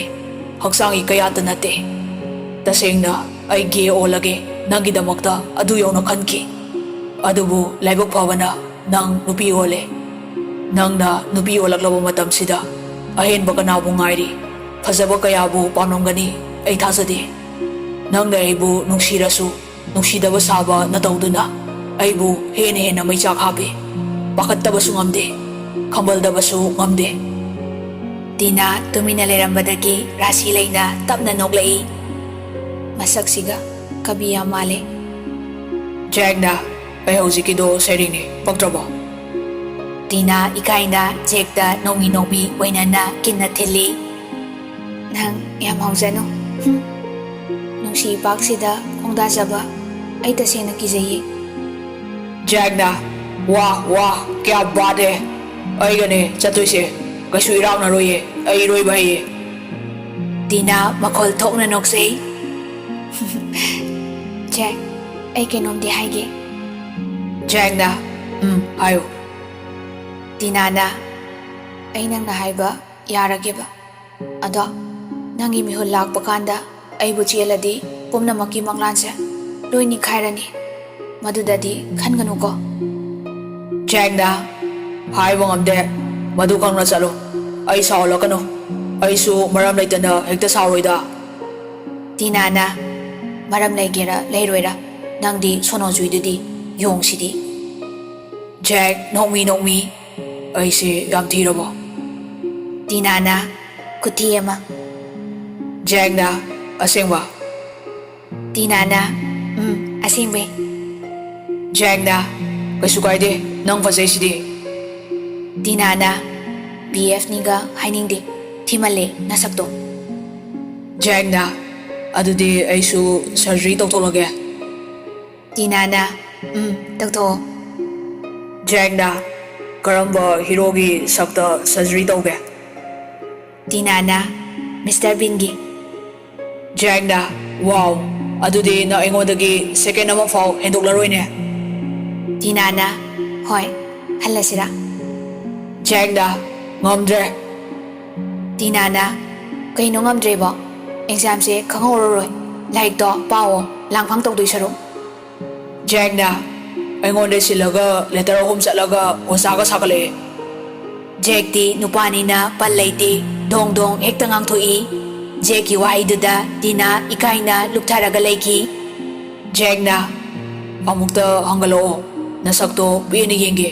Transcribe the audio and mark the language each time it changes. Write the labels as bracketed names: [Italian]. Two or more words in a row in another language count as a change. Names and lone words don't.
[Manipuri] haksangi kayata nate tasengna ai ge olage nangi damakta adu yawna khanki adubu laibok phawana nang nupi ole nangna nupi olaklaba matam sida ahen bakana bu ngairi fazaba kayabu panongani ai thasadi nangna aibu nungsirasu nungsidaba saba natawduna aibu hena maicha khabe pakhattaba sungamde khambaldabasу ngamde Tina tumina lerambadagi rasi leina tapna noklai masaksiga kabiya male Jack na ai haujikido seringni paktraba Tina ikaina Jack da nomi wainana kinna thili nang yam haujano nungsi paksida khongda jaba ai tasena kijayi Jack na [Hindi] वाह क्या बात है [Manipuri] ai gane chatoise kasu iraw na roye ai roi bai Tina makhol thokna noksei Jack ai kenom di haige Jack na ayo Tina na ai nang na haiba yarageba ado nangi mihul lakpa kanda ai bu cheladi pumnamaki manglanse loini khairani madudadi khanganu ko Jack na hai bangam de madu khangna chalo ꯑꯩ ꯁꯥꯎꯍꯜꯂꯛꯀꯅꯨ ꯑꯩꯁꯨ ꯃꯔꯝ ꯂꯩꯇꯅ ꯍꯦꯛꯇ ꯁꯥꯎꯔꯣꯏꯗ ꯇꯤꯅꯥꯅ maram laigera leiroira nangdi sonojuidudi yongsididi Jack nokmi ꯑꯩꯁꯦ ꯌꯥꯝ ꯊꯤꯔꯕꯣ Tinana kutiyama Jackna ꯑꯁꯦꯡꯕ Tinana asingbe Jackna kaisu kaide nang fazaisidꯤ Tinana BF niga hainingde thimale nasakto Jackna adudi aisu surgery tawtholage Tinana tawtho Jackna karamba herogi sakta surgery tawge Tinana Mr. Bingi Jackna wow adudi na aingodagi second ama fau hendoklaroi Tinana hoi halasira Jackna ngamdre Tinana kaino ngamdre bo exam se khangororoi like to pawo langphang tawdoi saru Jackna aingonde silaga letter home chatlaga osaga sakale Jack ti nupani na palaiti dong dong hekta ngangthoi Jack ki waiduda Tina ikaina luktharaga leiki Jackna amukta hangalo nasakto bini yenge